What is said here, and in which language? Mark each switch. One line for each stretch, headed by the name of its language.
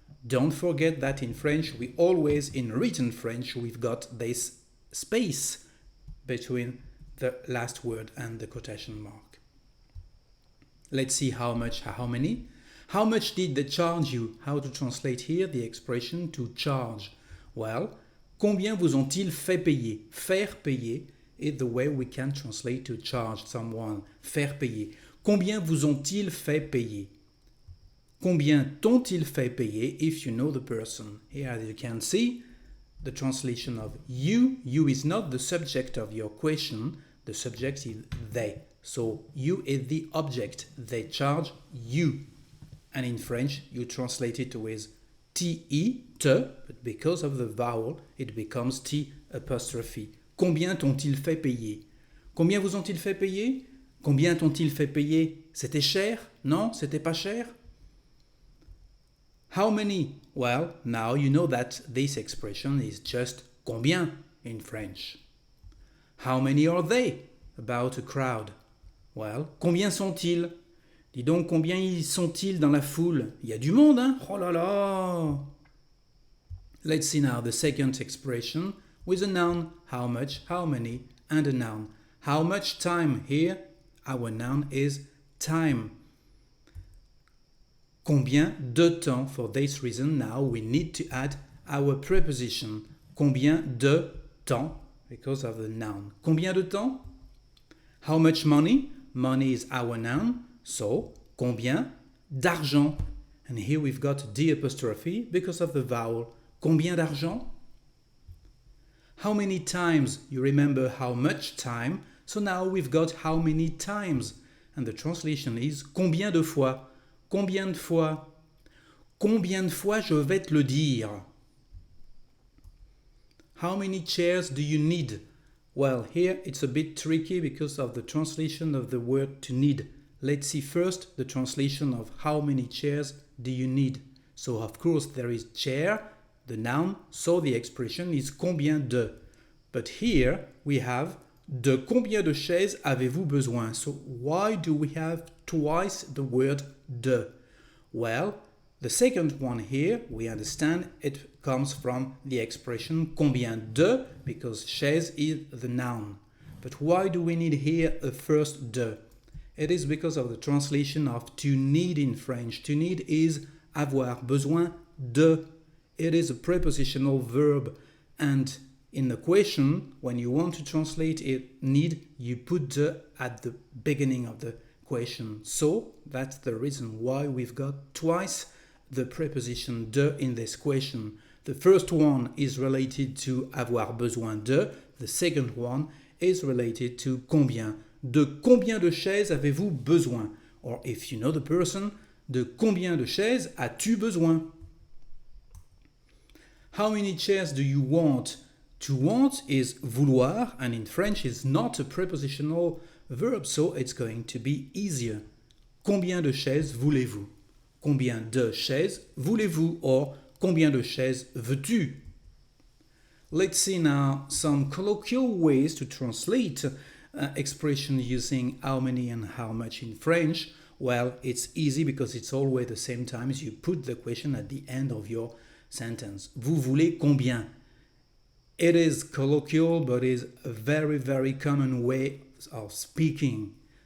English: Don't forget that in French, we always, in written French, we've got this space between the last word and the quotation mark. Let's see how much, how many. How much did they charge you? How to translate here the expression to charge?
French: Well, combien vous ont-ils fait payer?
English: Faire payer is the way we can translate to charge someone.
French: Faire payer. Combien vous ont-ils fait payer? Combien t'ont-ils fait payer
English: if you know the person? Here, as you can see, the translation of you. You is not the subject of your question. The subject is they. So you is the object. They charge you. And in French, you translate it with te, te, but because of the vowel, it becomes t apostrophe.
French: Combien t'ont-ils fait payer? Combien vous ont-ils fait payer? Combien t'ont-ils fait payer? C'était cher? Non, c'était pas cher?
English: How many? Well, now you know that this expression is just combien in French. How many are they? About a crowd. Well,
French: combien sont-ils? Dis donc, combien y sont-ils dans la foule? Il y a du monde, hein? Oh là là!
English: Let's see now the second expression with a noun, how much, how many, and a noun. How much time? Here, our noun is time.
French: Combien de temps?
English: For this reason, now we need to add our preposition.
French: Combien de temps?
English: Because of the noun. Combien de temps? How much money? Money is our noun. So,
French: combien d'argent?
English: And here we've got D apostrophe because of the vowel.
French: Combien d'argent?
English: How many times? You remember how much time. So now we've got how many times. And the translation is
French: combien de fois? Combien de fois? Combien de fois je vais te le dire?
English: How many chairs do you need? Well, here it's a bit tricky because of the translation of the word to need. Let's see first the translation of how many chairs do you need. So of course there is chair, the noun, so the expression is combien de. But here we have
French: de combien de chaises avez-vous besoin?
English: So why do we have twice the word de? Well, the second one here, we understand it comes from the expression combien de, because chaise is the noun. But why do we need here a first de? It is because of the translation of to need in French. To need is avoir besoin de. It is a prepositional verb, and in the question, when you want to translate it need, you put de at the beginning of the question. So that's the reason why we've got twice the preposition de in this question. The first one is related to avoir besoin de. The second one is related to combien.
French: De combien de chaises avez-vous besoin?
English: Or if you know the person,
French: de combien de chaises as-tu besoin?
English: How many chairs do you want? To want is vouloir, and in French is not a prepositional verb, so it's going to be easier.
French: Combien de chaises voulez-vous? Combien de chaises voulez-vous? Or combien de chaises veux-tu?
English: Let's see now some colloquial ways to translate expression using how many and how much in French. Well, it's easy because it's always the same times. You put the question at the end of your sentence.
French: Vous voulez combien?
English: It is colloquial, but is a very, very common way of speaking.